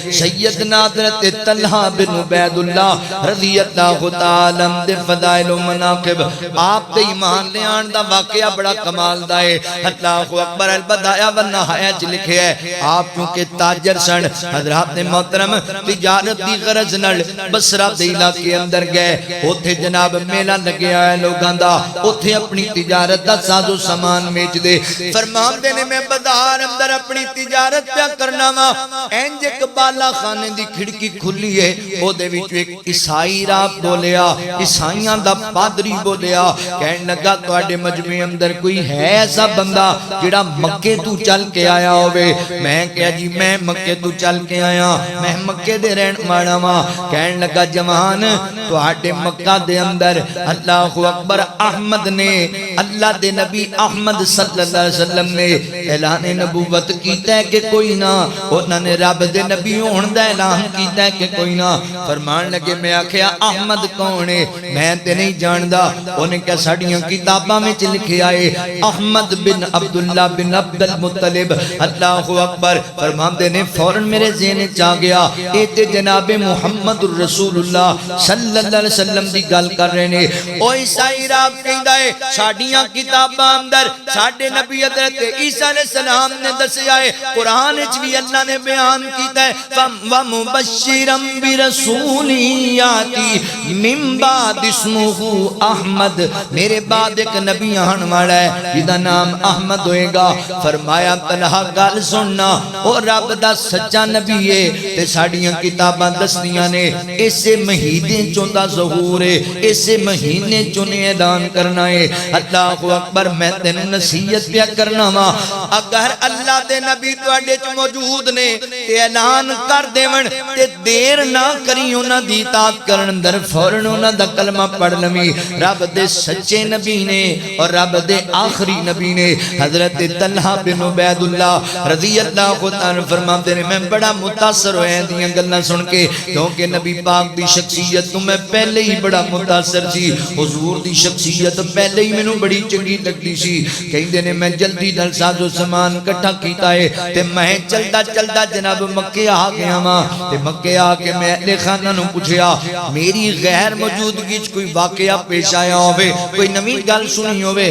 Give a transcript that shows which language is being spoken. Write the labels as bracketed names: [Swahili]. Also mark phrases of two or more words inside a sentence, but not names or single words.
[Punjabi] سیدنا حضرت طلحہ بن عبید اللہ [Arabic] رضی اللہ تعالی عنہ [Punjabi] دے فضائل و مناقب آپ دے ایمان لے آن دا واقعہ بڑا کمال دا ہے. [Arabic] اللہ اکبر. [Punjabi] البدایہ والنہایہ چ لکھے ہے آپ کیونکہ تاجر سن. حضرات نے محترم تجارت دی غرض نال بصرہ دے علاقے اندر گئے. اوتھے جناب میلہ لگیا ہے لوگاں دا. اوتھے اپنی تجارت دا ساز و سامان بیچ دے. فرمان دے نے میں بازار اندر اپنی تجارت پہ کرنا وا. اینج ایک بالا خانے دی کھڑکی کھلی ہے. او دے وچ ایک عیسائی راہ بولیا. عیسائیاں دا پادری بولیا. کہن لگا تواڈے مجمع اندر کوئی ہے ایسا بندہ جڑا مکے تو چل کے آیا ہوئے؟ میں کہا جی میں مکے تو چل کے آیا. میں مکے دے رہن والا وا. کہن لگا جوان تواڈے مکہ دے اندر [Arabic] اللہ اکبر [Punjabi] احمد نے اللہ دے نبی احمد [Arabic] صلی اللہ علیہ وسلم [Punjabi] نے اعلان نبوت کیتا ہے کہ کوئی نہ. انہوں نے رب دے نبی ہون دا اعلان کیتا ہے کہ کوئی نہ. فرمان لگے میں آکھیا احمد کون ہے؟ میں تے نہیں جاندا. انہیں کہا ساڈیاں کتاباں وچ لکھیا ہے احمد بن عبداللہ بن عبد المطلب. [Arabic] اللہ اکبر. [Punjabi] فرماندے نے فوراً میرے ذہن وچ آ گیا اے تے جناب محمد [Arabic] الرسول اللہ صلی اللہ علیہ وسلم [Punjabi] دی گل کر رہے نے. او عیسائی رب کہندا ہے ساڈیاں کتاباں اندر ساڈے نبی حضرت عیسیٰ [Arabic] علیہ السلام [Punjabi] نے دسیا ہے. قرآن وچ بھی اللہ نے بیان کیتا ہے [Arabic] وَمُبَشِّرًا بِرَسُولٍ یاتی من بعد اسمہ احمد. [Punjabi] میرے بعد ایک نبی آن والا ہے جدا نام احمد ہوئے گا. فرمایا طلحہ گل سننا او رب دا سچا نبی ہے تے ساڈیاں کتاباں دسدیاں نے اسے مہینے چوں دا ظہور ہے. اسے مہینے چوں نے اعلان کرنا ہے. [Arabic] اللہ اکبر. [Punjabi] میں تینوں نصیحت پیا کرنا وا اگر اللہ دے نبی تواڈے چ موجود نے تے اعلان کر دیون تے دیر نہ کری انہاں دی اطاعت کرن اندر فوراً انہاں دا کلمہ پڑھ لویں. رب دے سچے نبی نے اور رب دے آخری نبی نے. حضرت طلحہ بن عبید اللہ [Arabic] رضی اللہ عنہ [Urdu] فرماتے ہیں [Punjabi] میں بڑا متاثر ہویا دیاں گلاں سن کے کیونکہ نبی پاک دی شخصیت تو میں پہلے ہی بڑا متاثر سی. حضور دی شخصیت پہلے ہی مینوں بڑی چنگی لگدی سی. کہندے نے میں جلدی نال ساز و سامان اکٹھا کیتا ہے تے میں چلدا چلدا جناب مکے آ گیا وا. تے مکے آ کے میں اہل خانہ نوں پوچھیا میری غیر موجودگی وچ کوئی واقعہ پیش آیا ہوے کوئی نویں گل سنی ہوے؟